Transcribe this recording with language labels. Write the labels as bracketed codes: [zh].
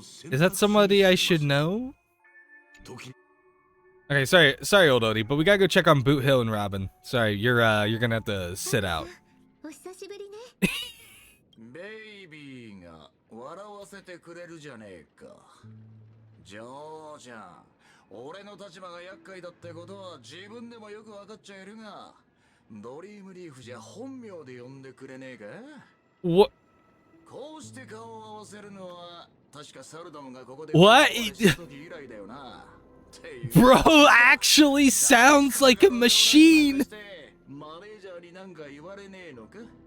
[en] Is that somebody I should know? Okay, sorry, old Odie, but we gotta go check on Boot Hill and Robin. Sorry, you're gonna have to sit out. [ja] お久しぶりね。ベイビーが笑わせてくれるじゃねえか。ジョージャン、俺の立場が厄介だってことは自分でもよく分かっちゃいるが、ドリームリーフじゃ本名で呼んでくれねえか。 [en] What? [ja] こうして顔を合わせるのは確かサルダムがここで [en] What? [ja] した時以来だよな。 [en] Bro actually sounds like a machine. [ja] マネージャーになんか言われねえのか？